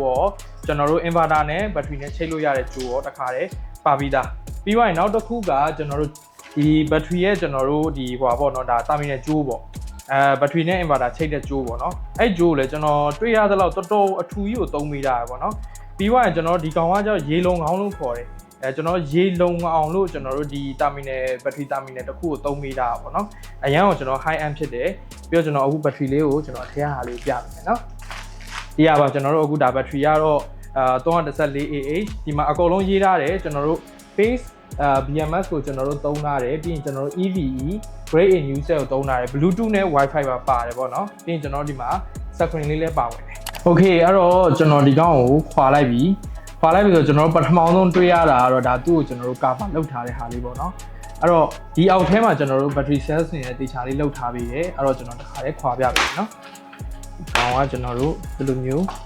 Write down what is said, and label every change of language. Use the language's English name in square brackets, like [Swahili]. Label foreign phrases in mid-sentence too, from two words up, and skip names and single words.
[Burmese] ရောကျွန်တော်တို့ inverter နဲ့ battery နဲ့ချိတ်လို့ရတဲ့ကြိုးရောတခါတည်းပါပြီးသားပြီးွားရင်နောက်တစ်ခုကကျွန်တော်တို့ဒီ battery ရဲ့ကျွန်တော်တို့ဒီဟိုပါပေါ့နော်ဒါ terminal ကြိုးပေါ့battery နဲ့ inverter ချိတ်တဲ့ကြိုးပေါ့နော်အဲ့ကြိုးလည်းကျွန်တော်တွေ့ရသလောက်တော်တော်အထူကြီးကိုသုံး မိတာပေါ့နော်ပြီးွားရင်ကျွန်တော်ဒီကောင်ကကျတော့ရေလုံခေါင်းလို့ခေါ်တယ်ကျွန်တော်ရေလုံအောင်လို့ကျွန်တော်တို့ဒီ terminal [English] battery terminal [Burmese] တစ်ခုကိုသုံးမိတာပေါ့နော်အရင်ကကျွန်တော် [English] high end [Burmese] ဖြစ်တယ်ပြီးတော့ကျွန်တော် အခု battery လေးကိုကျွန်တော်အထက်ဟာလေးပြမယ်နော်ဒီရပါကျွန်တော်တို့အခုဒါ battery ကတော့ 314Ah ဒီမှာအကုန်လုံးရေးထားတယ်ကျွန်တော်တို့ [English] base BMS [Burmese] ကို ကျွန်တော်တို့သုံးထားတယ်ပြီးရင်ကျွန်တော်တို့ [English] EVE Grade A new cell [Burmese] ကိုသုံးထားတယ် Bluetooth နဲ့ Wi-Fi ပါပါတယ်ပေါ့နော်ပြီးရင်ကျွန်တော်ဒီမှာ screen လေးလည်းပါဝင်တယ် Okay အဲ့တော့ကျွန်တော်ဒီကောင်ကိုခွာလိုက်ပြီဆိုကျွန်တော်တို့ပထမဆုံးတွေ့ရတာကတော့ဒါသူ့ကိုကျွန်တော်တို့ cover လုပ်ထားတဲ့ဟာလေးပေါ့နော်အဲ့တော့ဒီအောက်ထဲမှာကျွန်တော်တို့ [English] battery cells [Burmese] တွေနဲ့တေချာလေးလုပ်ထားပြီးတယ်အဲ့တော့ကျွန်တော်တစ်ခါလေးခွာပြပြီနော်ဒီကောင်ကကျွန်တော်တို့ဒီလိုမျိုး